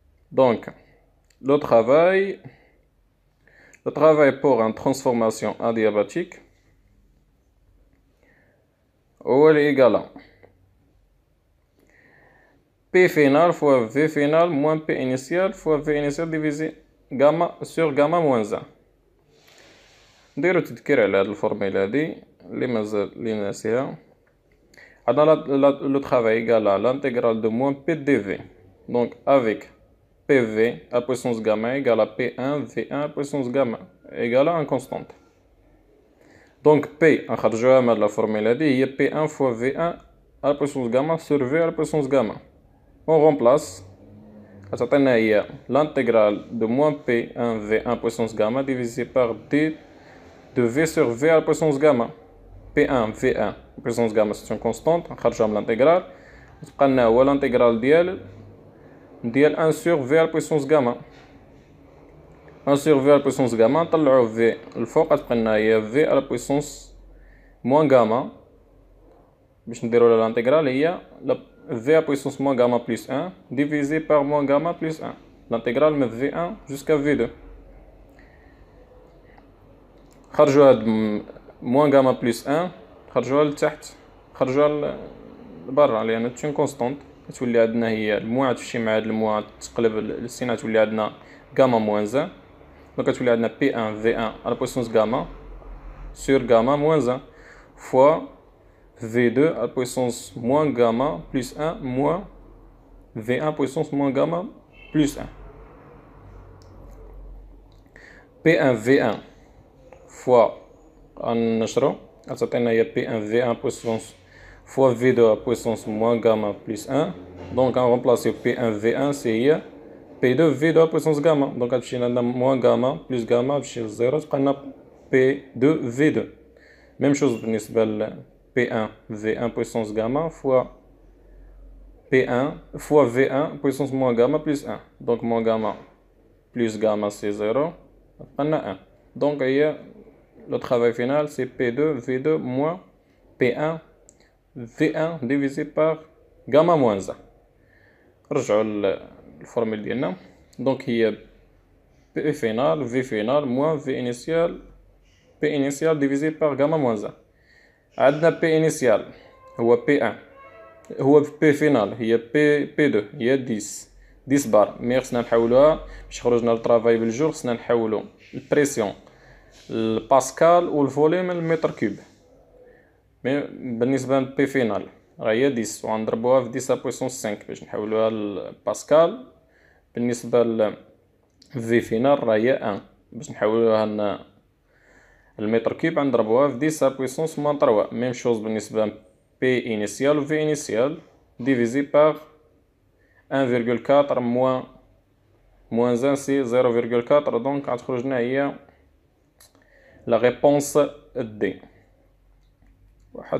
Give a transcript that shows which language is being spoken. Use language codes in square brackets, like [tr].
[fr] Donc le travail pour une transformation adiabatique est égal à P final fois V final moins P initial fois V initial divisé gamma sur gamma moins 1. [ar] نديرو تذكير على هاد الفورميلا هادي اللي مازال لي ناسيها. عندنا [fr] le travail égal à l'intégrale de moins P dV. Donc avec PV à puissance gamma égale à P1 V1 à puissance gamma égale à une constante. Donc P [ar] نخرجوها من [fr] la formule [ar] هادي هي [fr] P1 fois V1 à puissance gamma sur V à puissance gamma. On remplace. [ar] تعطينا هي [fr] l'intégrale de moins P1 V1 puissance gamma divisé par D de V sur V à puissance gamma. P1 V1 puissance gamma c'est une constante [ar] نخرجوها من [fr] l'intégrale. [ar] تبقى لنا هو [fr] l'intégrale [ar] ديال [fr] 1 sur V à puissance gamma. 1 sur V à puissance gamma [ar] نطلعو [fr] V [ar] الفوق تبقى لنا هي [fr] V à puissance moins gamma. [ar] باش نديرو لها [fr] l'intégrale [ar] هي [fr] V à puissance moins gamma plus 1 divisé par moins gamma plus 1. L'intégrale de V1 jusqu'à V2. [ar] خرجوا هاد moins gamma plus 1 خرجوها لتحت خرجوها لبرا لأن تكون كونستانت. تولي عندنا هي الموا تمشي مع هاد الموا تقلب السينة تولي عندنا [fr] gamma moins 1. [ar] دونك تولي عندنا [fr] P1 V1 à la puissance gamma sur gamma moins 1 fois V2 à puissance moins gamma plus 1 moins V1 puissance moins gamma plus 1. P1 V1 fois [ar] نشرو تعطينا هي [fr] P1 V1 puissance fois V2 à puissance moins gamma plus 1. Donc on remplace P1 V1 c'est [ar] هي [fr] P2 V2 à puissance gamma. Donc [ar] تمشي عندنا [fr] moins gamma plus gamma [ar] تمشي للزيرو تبقى لنا [fr] P2 V2. Même chose [ar] بالنسبة ل [fr] P1 V1 puissance gamma fois P1 fois V1 puissance moins gamma plus 1. Donc moins gamma plus gamma c'est 0. On a 1. Donc le travail final c'est P2 V2 moins P1 V1 divisé par gamma moins 1. [ar] رجعوا الفورمule ديالنا. [fr] Donc [ar] هي [fr] P final V final moins V initial P initial divisé par gamma moins 1. [ar] عندنا [fr] P initial [ar] هو P1 هو [fr] P final [ar] هي P2 هي 10 بار. مي خصنا نحولوها باش خرجنا للطرافاي بالجور خصنا نحولو البريسيون الباسكال والفوليوم المتر كوب. مي بالنسبة ل [fr] P final [ar] راه هي 10 وغنضربوها في 10 بويسونس 5 باش نحولوها للباسكال. بالنسبة ل [fr] V final [ar] راه هي 1 باش نحولوها المتر كوب غنضربوها في 10 [fr] puissance moins 3. Même chose [ar] بالنسبة ل [fr] P initial [ar] و [fr] V initial divisé par 1,4 moins 1 c'est 0,4. Donc [ar] غتخرجنا هي [fr] la réponse D.